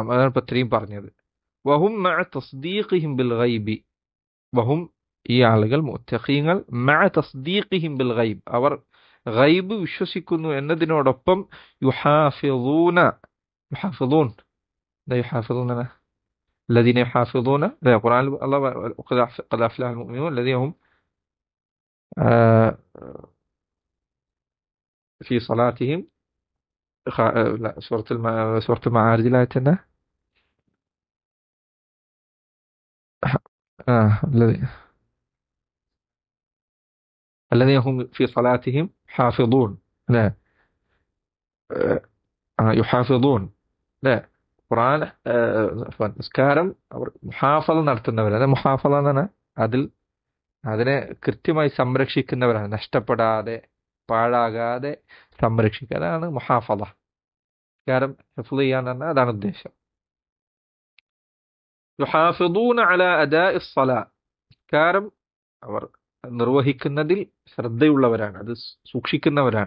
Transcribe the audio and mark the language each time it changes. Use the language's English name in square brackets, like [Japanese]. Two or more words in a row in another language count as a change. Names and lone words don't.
[Malayalam] അതാണ് ഇപ്പൊ ഇത്രയും പറഞ്ഞത്. [Arabic] وهم مع تصديقهم بالغيب وهم [Malayalam] ഈ ആളുകൾ മുത്തഖീങ്ങൾ, [Arabic] مع تصديقهم بالغيب, [Malayalam] അവർ ഗൈബ് വിശ്വസിക്കുന്നു എന്നതിനോടൊപ്പം [Arabic] يحافظون يحافظون يحافظون الذين يحافظون، القرآن الله قد أفلح المؤمنون الذين هم في صلاتهم لا، سورة المعارج الآية الذين هم في صلاتهم حافظون. لا يحافظون. لا, [Malayalam] ഖുർആൻ നിസ്കാരം അവർ മുഹാഫള നടത്തുന്നവരാണ്. മുഹാഫള എന്ന് പറഞ്ഞാൽ അതിനെ കൃത്യമായി സംരക്ഷിക്കുന്നവരാണ്, നഷ്ടപ്പെടാതെ പാഴാകാതെ സംരക്ഷിക്കുക. അതാണ് മുഹാഫള. നിസ്കാരം ഹിഫ്ള് ചെയ്യാന്ന് പറഞ്ഞാൽ അതാണ് ഉദ്ദേശം. [Arabic] يحافظون على أداء الصلاة, [Malayalam] നിസ്കാരം അവർ നിർവഹിക്കുന്നതിൽ ശ്രദ്ധയുള്ളവരാണ്, അത് സൂക്ഷിക്കുന്നവരാണ്.